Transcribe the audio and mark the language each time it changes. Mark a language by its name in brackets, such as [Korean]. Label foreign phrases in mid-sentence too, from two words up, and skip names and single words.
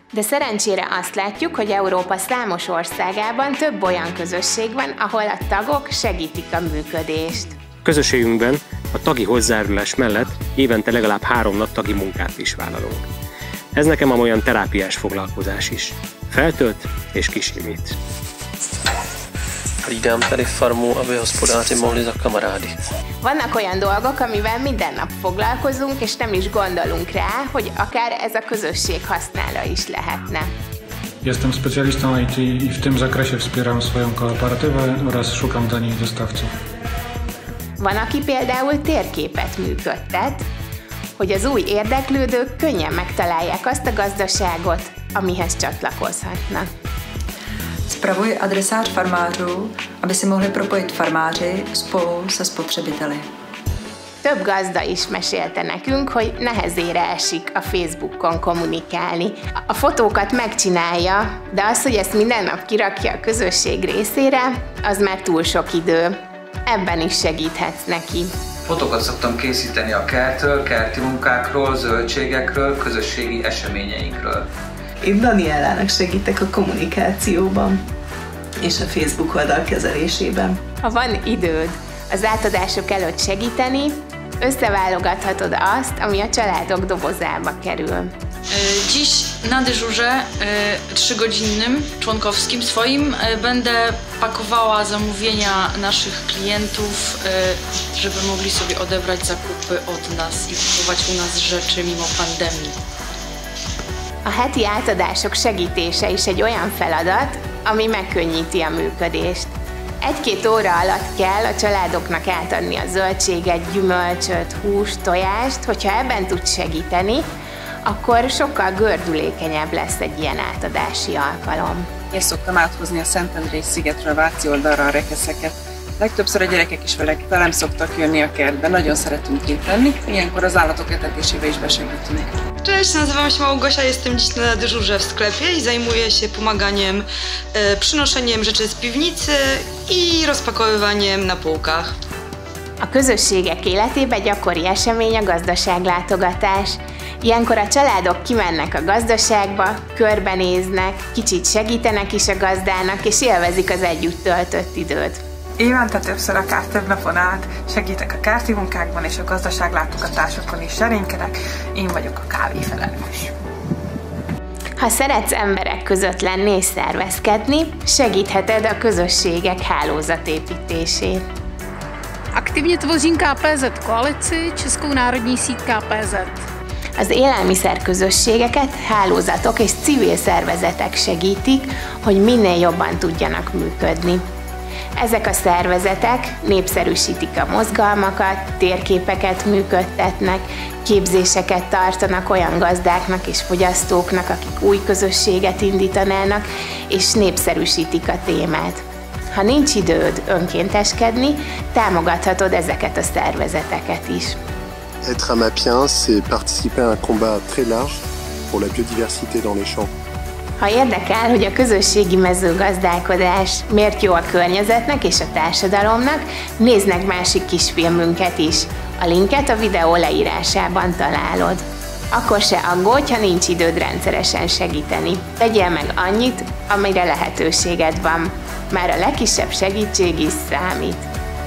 [Hungarian] De szerencsére azt látjuk, hogy Európa számos országában több olyan közösség van, ahol a tagok segítik a működést. Közösségünkben a tagi hozzájárulás mellett évente legalább 3 nap tagi munkát is vállalunk. Ez nekem olyan terápiás foglalkozás is. Feltölt és kisimít. [Czech] Hlídám tady farmu, aby hospodáři mohli za kamarády. [Hungarian] Vannak olyan dolgok, amivel minden nap foglalkozunk, és nem is gondolunk rá, hogy akár ez a közösség használa is lehetne. [Polish] Jestem specjalistą IT i w tym zakresie wspieram swoją kooperatywę oraz szukam dla niej dostawców. [Hungarian] Van, aki például térképet működtet, hogy az új érdeklődők könnyen megtalálják azt a gazdaságot, amihez csatlakozhatnak. [Czech] Spravuji adresář farmářů, aby si mohli propojit farmáři spolu se spotřebiteli. [Hungarian] Több gazda is mesélte nekünk, hogy nehezére esik a Facebookon kommunikálni. A fotókat megcsinálja, de az, hogy ezt minden nap kirakja a közösség részére, az már túl sok idő. Ebben is segíthetsz neki. Fotókat szoktam készíteni a kertről, kerti munkákról, zöldségekről, közösségi eseményeinkről. Én Daniellának segítek a kommunikációban és a Facebook oldal kezelésében. Ha van időd az átadások előtt segíteni, összeválogathatod azt, ami a családok dobozába kerül. [Polish] Dziś na dyżurze 3-godzinnym, członkowskim swoim będę pakowała zamówienia naszych klientów, żeby mogli sobie odebrać zakupy od nas i kupować u nas rzeczy mimo pandemii. [Hungarian] A heti átadások segítése is egy olyan feladat, ami megkönnyíti a működést. 1-2 óra alatt kell a családoknak átadni a zöldséget, gyümölcsöt, húst, tojást, hogyha ebben tudsz segíteni, akkor sokkal gördülékenyebb lesz egy ilyen átadási alkalom. Én szoktam áthozni a Szentendrei szigetről Váci oldalra a rekeszeket. Legtöbbször a gyerekek is velem szoktak jönni a kertbe, nagyon szeretünk itt lenni, ilyenkor az állatok etetésébe is besegítünk. [Polish] Cześć, nazywam się Małgosia, jestem dziś na dyżurze w sklepie i zajmuję się pomaganiem, przynoszeniem rzeczy z piwnicy i rozpakowywaniem na półkach. [Hungarian] A közösségek életében gyakori esemény a gazdaságlátogatás. Ilyenkor a családok kimennek a gazdaságba, körbenéznek, kicsit segítenek is a gazdának, és élvezik az együtt töltött időt. Évente többször, akár több napon át segítek a kerti munkákban és a gazdaságlátogatásokon is serénykedek, én vagyok a kávéfelelős. Ha szeretsz emberek között lenni és szervezkedni, segítheted a közösségek hálózatépítését. [Czech] Aktivně tvořím KPZ koalici, Českou národní síť KPZ. [Hungarian] Az élelmiszer közösségeket hálózatok és civil szervezetek segítik, hogy minél jobban tudjanak működni. Ezek a szervezetek népszerűsítik a mozgalmakat, térképeket működtetnek, képzéseket tartanak olyan gazdáknak és fogyasztóknak, akik új közösséget indítanának, és népszerűsítik a témát. Ha nincs időd önkénteskedni, támogathatod ezeket a szervezeteket is. [French] Être amapien, c'est participer à un combat très large pour la biodiversité dans les champs. [Hungarian] Ha érdekel, hogy a közösségi mezőgazdálkodás miért jó a környezetnek és a társadalomnak, nézd meg másik kisfilmünket is. A linket a videó leírásában találod. Akkor se aggódj, ha nincs időd rendszeresen segíteni. Tegyél meg annyit, amire lehetőséged van. Már a legkisebb segítség is számít.